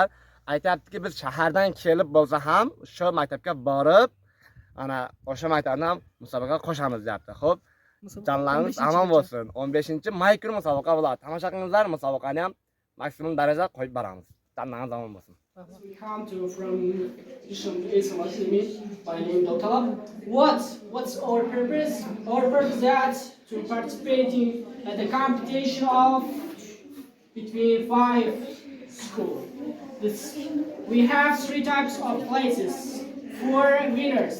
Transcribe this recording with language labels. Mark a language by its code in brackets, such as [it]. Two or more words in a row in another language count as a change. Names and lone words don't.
[uz] Aytayaptiki, biz shahardan kelib bo'lsa ham shu maktabga borib, ana o'sha maktabdan musobaqa qo'shamiz deyapti. Xo'p, Canlarınız aman bo'lsin. 15-may kuni musobaqa bo'ladi. Tomosha qilingizlar, musobaqani ham maksimum darajada qo'yib boramiz. Canlarınız aman bo'lsin. [en] We come from by name Dotalab. What's our purpose? Our purpose is to participating at the competition of between 5 schools. We have 3 types of places, 4 winners.